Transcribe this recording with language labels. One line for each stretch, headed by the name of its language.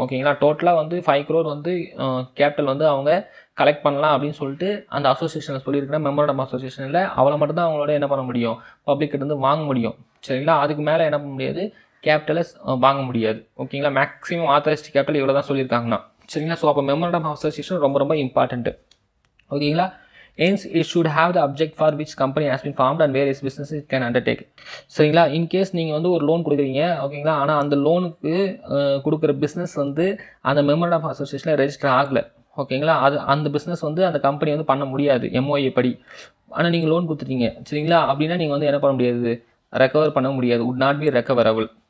Tamil: ஓகேங்களா, டோட்டலாக வந்து 5 crore வந்து கேபிட்டல் வந்து அவங்க கலெக்ட் பண்ணலாம் அப்படின்னு சொல்லிட்டு அந்த அசோசியேஷனில் சொல்லியிருக்கிற மெமோரண்ட் ஆஃப் அசோசியேஷனில் அவளை மட்டும் தான் அவங்களோட என்ன பண்ண முடியும், பப்ளிக்கிட்ட இருந்து வாங்க முடியும். சரிங்களா, அதுக்கு மேலே என்ன பண்ண முடியாது, கேபிட்டலை வாங்க முடியாது. ஓகேங்களா, மேக்ஸிமம் ஆத்தரைஸ்ட் கேபிட்டல் இவ்வளோ தான் சொல்லியிருக்காங்கன்னா. சரிங்களா, ஸோ அப்போ மெமோரண்ட் ஆஃப் அசோசியேஷன் ரொம்ப ரொம்ப இம்பார்ட்டன்ட்டு.
English: ஓகேங்களா, hence it should have the object for which company has been formed and various businesses it can undertake.
Tamil: சரிங்களா, இன்கேஸ் நீங்கள் வந்து ஒரு லோன் கொடுக்குறீங்க. ஓகேங்களா, ஆனால் அந்த லோனுக்கு கொடுக்குற பிஸ்னஸ் வந்து அந்த மெமோரண்ட் ஆஃப் அசோசியேஷனில் ரெஜிஸ்டர் ஆகலை. ஓகேங்களா, அந்த பிஸ்னஸ் வந்து அந்த கம்பெனி வந்து பண்ண முடியாது MOA படி. ஆனால் நீங்கள் லோன் கொடுத்துட்டீங்க. சரிங்களா, அப்படின்னா நீங்கள் வந்து என்ன பண்ண முடியாது, ரெக்கவர் பண்ண முடியாது,
English: would not be recoverable.